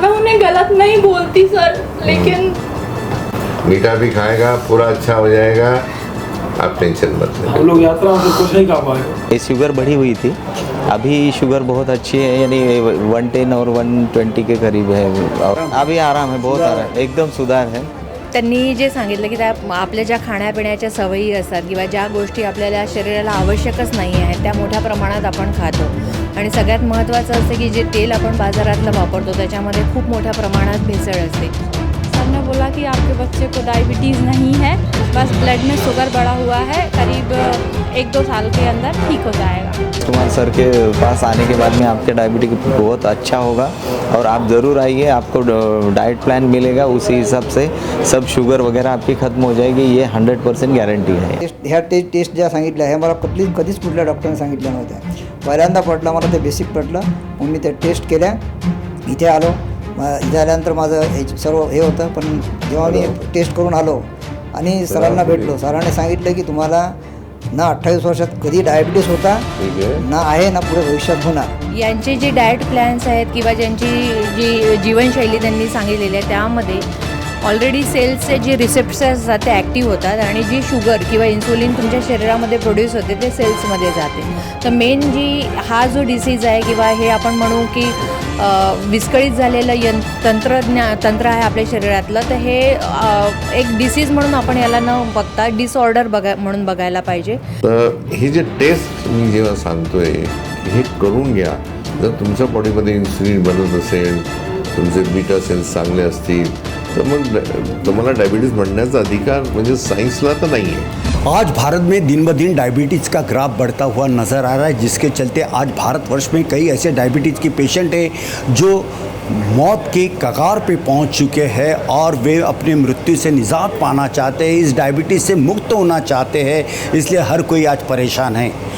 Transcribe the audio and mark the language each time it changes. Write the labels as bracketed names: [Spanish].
[Hindi] मैं उन्हें गलत नहीं बोलती सर, लेकिन मीठा भी खाएगा, पूरा अच्छा हो जाएगा, आप टेंशन मत लें। हम लोग यात्रा में कुछ नहीं खा पाए। ये शुगर बढ़ी हुई थी, अभी शुगर बहुत अच्छी है, यानी 110 और 120 के करीब है। और अभी आराम है, बहुत आराम है, एकदम सुधार है। [Marathi] त्यांनी जे सांगितलं की त्या आपल्या ज्या खाण्यापिण्याच्या सवयी असतात किंवा ज्या गोष्टी आपल्याला शरीराला आवश्यकच नाही आहेत त्या मोठ्या प्रमाणात आपण खातो आणि सगळ्यात महत्त्वाचं असते की जे तेल आपण बाजारातलं वापरतो त्याच्यामध्ये खूप मोठ्या प्रमाणात भेसळ असते। [Hindi] सर ने बोला कि आपके बच्चे को डायबिटीज़ नहीं है, बस ब्लड में शुगर बढ़ा हुआ है, करीब 1-2 साल के अंदर ठीक हो जाएगा। कुमार सर के पास आने के बाद में आपके डायबिटीज बहुत अच्छा होगा और आप ज़रूर आइए, आपको डाइट प्लान मिलेगा, उसी हिसाब से सब शुगर वगैरह आपकी ख़त्म हो जाएगी, ये 100% गॅरंटी आहे। [Marathi] ह्या टेस्ट ज्या सांगितल्या हे मला कधीच कुठल्या डॉक्टरने सांगितल्या नव्हत्या। पहिल्यांदा पटलं मला, ते बेसिक पटलं, मग मी ते टेस्ट केल्या, इथे आलो। इथे आल्यानंतर माझं सर्व हे होतं, पण जेव्हा मी टेस्ट करून आलो आणि सरांना भेटलो, सरांनी सांगितलं की तुम्हाला ना 28 वर्षात कधी डायबिटीस होता ना आहे ना पुढे भविष्यात होणार। यांचे जे डाएट प्लॅन्स आहेत किंवा ज्यांची जी जीवनशैली त्यांनी सांगितलेली आहे त्यामध्ये ऑलरेडी सेल्सचे जे रिसेप्टर्स असतात ते ॲक्टिव्ह होतात आणि जी शुगर किंवा इन्सुलिन तुमच्या शरीरामध्ये प्रोड्यूस होते ते सेल्समध्ये जाते। तर मेन जी हा जो डिसीज आहे किंवा हे आपण म्हणू की विस्कळीत झालेलं तंत्र आहे आपल्या शरीरातलं, तर हे एक डिसीज म्हणून आपण याला न बघता डिसऑर्डर म्हणून बघायला पाहिजे। तर हे जे टेस्ट मी जेव्हा सांगतोय हे करून घ्या। जर तुमच्या बॉडीमध्ये इन्सुलिन बनत असेल, तुमचे बीटा सेल्स चांगले असतील, तर मग तुम्हाला डायबिटीज बनण्याचा अधिकार म्हणजे साइंसला तर नाही आहे। [Hindi] आज भारत में दिन ब दिन डायबिटीज़ का ग्राफ बढ़ता हुआ नज़र आ रहा है, जिसके चलते आज भारतवर्ष में कई ऐसे डायबिटीज़ के पेशेंट हैं जो मौत के कगार पे पहुंच चुके हैं और वे अपने मृत्यु से निजात पाना चाहते हैं, इस डायबिटीज़ से मुक्त होना चाहते हैं, इसलिए हर कोई आज परेशान है।